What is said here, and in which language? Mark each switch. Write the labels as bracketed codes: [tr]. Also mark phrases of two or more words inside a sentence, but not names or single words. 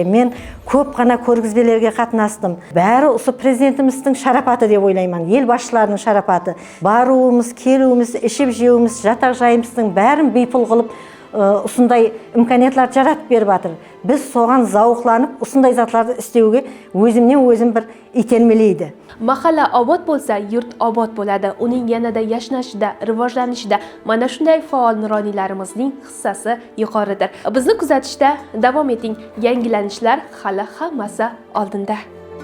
[kk] Мен көп қана көргізбелерге қатынастым. Бәрі осы президентіміздің шарапаты деп ойлаймын. Ел басшыларының шарапаты. Баруымыз, келуіміз, ішіп жеуіміз, жатақ жайымыздың бәрін бейпұл қылып, осындай имканиятлар жаратып беріп жатыр. Біз соған зауқланып, осындай затларды істеуге өзімнен өзім бір итермелейді. [uz] Mahalla obod bo'lsa, yurt obod bo'ladi. Uning yanada yashnashida, rivojlanishida mana shunday faol nuroniylarimizning hissasi yuqoridir. Bizni kuzatishda davom eting. Yangilanishlar hali hammasi oldinda.